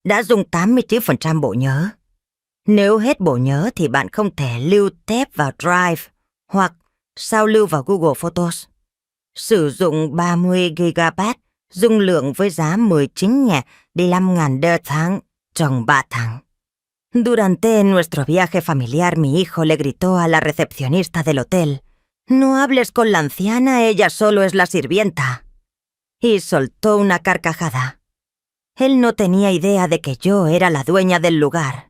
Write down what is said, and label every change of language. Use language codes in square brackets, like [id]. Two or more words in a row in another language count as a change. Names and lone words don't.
[vi] đã dùng 89% bộ nhớ. Nếu hết bộ nhớ thì bạn không thể lưu tép vào Drive hoặc sao lưu vào Google Photos. Sử dụng 30 GB dung lượng với giá 19.000 đô tháng trong 3 tháng. [es] Durante nuestro viaje familiar, mi hijo le gritó a la recepcionista del hotel: «No hables con la anciana, ella solo es la sirvienta». Y soltó una carcajada. Él no tenía idea de que yo era la dueña del lugar.